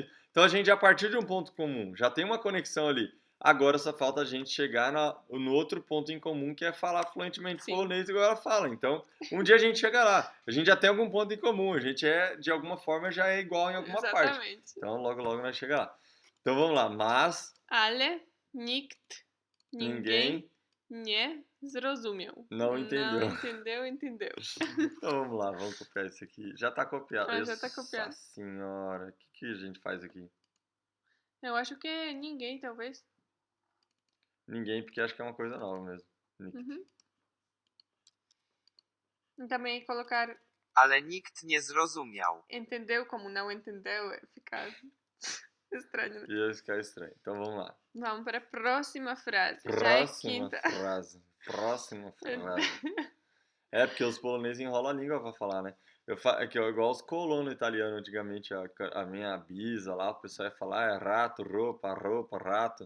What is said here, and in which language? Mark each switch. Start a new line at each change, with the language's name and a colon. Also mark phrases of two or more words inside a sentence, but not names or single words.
Portuguese: Então a gente, a partir de um ponto comum, já tem uma conexão ali. Agora só falta a gente chegar no outro ponto em comum, que é falar fluentemente Sim. polonês igual ela fala. Então, um dia a gente chega lá. A gente já tem algum ponto em comum, a gente de alguma forma, já é igual em alguma parte. Exatamente. Então, logo, logo nós chega lá. Então, vamos lá. Mas
Polish: Ale, nikt, ninguém, nie zrozumiał.
Portuguese: não entendeu. Não entendeu, entendeu. Então, vamos lá, vamos copiar isso aqui. Já tá copiado. Ah, já tá copiado. Nossa senhora, o que a gente faz aqui? Eu acho que é ninguém, talvez. Ninguém, porque acho que é uma coisa nova mesmo. Uhum. E também colocar
Polish: Ale nikt nie zrozumiał.
Portuguese: entendeu como não entendeu, fica estranho, né? Ia ficar estranho. Então, vamos lá. Vamos para a próxima frase. Já é Próxima quinta. frase. Próxima frase. É, porque os poloneses enrolam a língua pra falar, né? É que eu igual os colonos italianos antigamente, a minha bisa lá, o pessoal ia falar rato, roupa, rato.